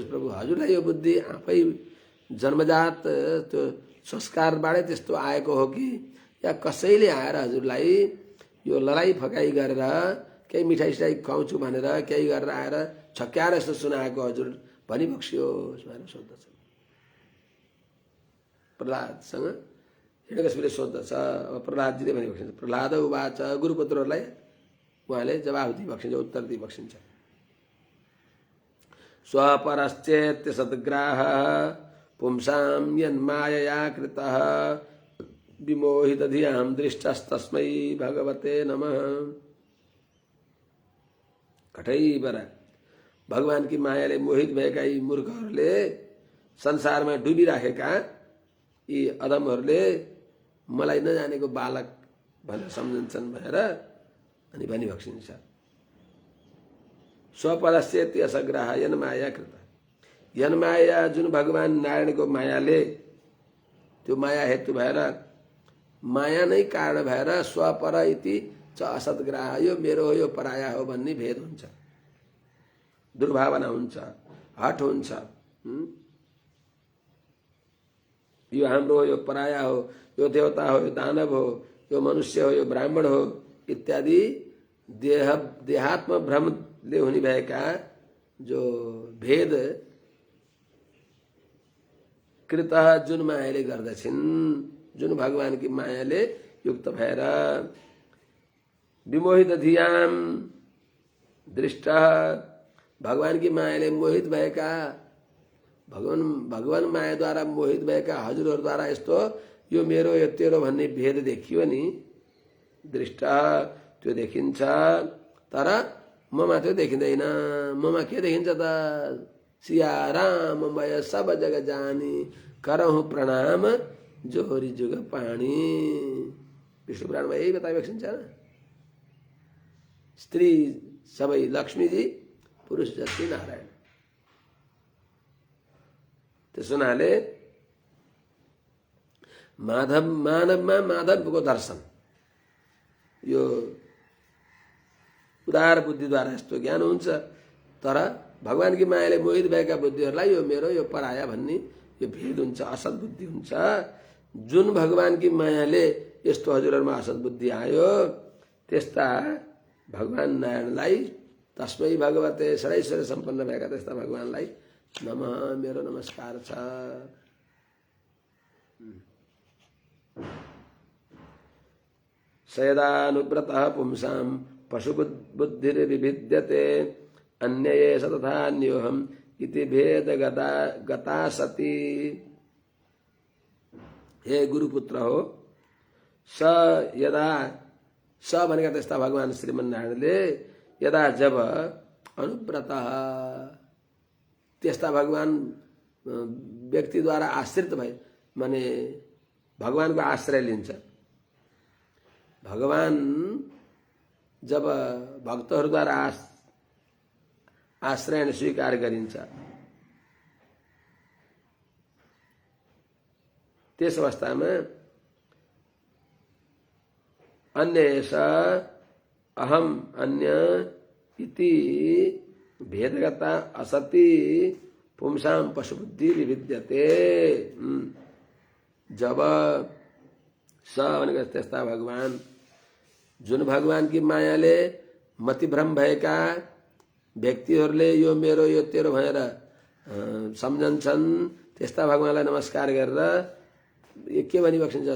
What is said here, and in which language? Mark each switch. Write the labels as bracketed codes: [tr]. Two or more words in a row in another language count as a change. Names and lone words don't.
[ne] प्रभु, हजुरलाई यो बुद्धि आफै जन्मजात त्यो संस्कारबाटै त्यस्तो आएको हो कि या कसैले आएर हजुरलाई यो लडाई फकाइ गरेर केही मिठाई सिठाई खुवाउँछु भनेर केही गरेर आएर छक्क्याएर यस्तो सुनाएको हजुर भनिबक्स्योस् भनेर सोध्दछ। प्रह्लादसँग हिरण्यकशिपुले सोध्दछ। अब प्रह्लादजीले भनिबक्सिन्छ। [sa] प्रह्लाद उवाच, [ne] गुरुपुत्रहरूलाई उहाँले जवाफ दिइबक्सिन्छ, उत्तर दिइबक्सिन्छ। [sa] स्वपरश्चेत्य सद्ग्राह पुंसां यन्मायया कृतः, विमोहित धियां दृष्टस्तस्मै भगवते नमः। [ne] कठैबर भगवानकी मायाले मोहित भएका यी मूर्खहरूले, संसारमा डुबिराखेका यी अधमहरूले मलाई नजानेको बालक भनेर सम्झन्छन् भनेर अनि भनिबक्सिन्छ। [sa] स्वपरश्चेत्य सग्राह यन्माया कृत, यन्माया [ne] जुन भगवान नारायणको मायाले, त्यो माया हेतु भएर, माया नै कारण भएर [sa] स्वपर इति च असद्ग्राह, [ne] यो मेरो हो यो पराया हो भन्ने भेद हुन्छ, दुर्भावना हुन्छ, हट हुन्छ। यो हाम्रो हो यो पराया हो, यो देवता हो यो दानव हो, यो मनुष्य हो यो ब्राह्मण हो इत्यादि देहात्म भ्रमले हुने भएका जो भेद कृत जुन मायाले गर्दछिन्, जुन भगवान की मायाले युक्त भएर, [sa] विमोहित धियाम दृष्ट, [ne] भगवान की मायाले मोहित भएका, भगवान मायाद्वारा मोहित भएका हजुरहरूद्वारा यस्तो यो मेरो यो तेरो भन्ने भेद देखियो नि, दृष्ट त्यो देखिन्छ, तर ममा त्यो देखिँदैन। ममा के देखिन्छ त? [awa] सिया राममय सब जग जानी, करहु प्रणाम जोहरी जुग पानी। [ne] विष्णु पुराणमा यही बताइसकिन्छ न। स्त्री सबै लक्ष्मीजी, पुरुष जति नारायण। त्यसो हुनाले मानवमा माधवको दर्शन, यो उदार बुद्धिद्वारा यस्तो ज्ञान हुन्छ। तर भगवानकी मायाले मोहित भएका बुद्धिहरूलाई यो मेरो यो पराया भन्ने यो भेद हुन्छ, असत बुद्धि हुन्छ। जुन भगवानकी मायाले यस्तो हजुरहरूमा असत बुद्धि आयो, त्यस्ता भगवान नारायणलाई, [sa] तस्मै भगवते [ne] षडैश्वर्य सम्पन्न भएका त्यस्ता भगवानलाई नमः, मेरो नमस्कार छ। [sa] सयदानुव्रतः पुंसां पशुबुद्धिर्विभिद्यते, अन्यये स तथान्योऽहम् इति भेद गता सती। [ne] हे गुरुपुत्र हो, [sa] स यदा, [ne] स भनेका त्यस्ता भगवान श्रीमन्नारायणले यदा जब अनुव्रत, त्यस्ता भगवान व्यक्तिद्वारा आश्रित भए, माने भगवानको आश्रय लिन्छ। भगवान जब भक्तहरूद्वारा आश्रय स्वीकार गरिन्छ, त्यस अवस्थामा [sa] अन्येष अहम अन्य इति भेदगता असति पुंसां पशुबुद्धि विविद्यते। [ne] जब स भनेको त्यस्ता भगवान, जुन भगवानकी मायाले मतिभ्रम भएका व्यक्तिहरूले यो मेरो यो तेरो भनेर सम्झन्छन्, त्यस्ता भगवानलाई नमस्कार गरेर के भनिबक्सिन्छ?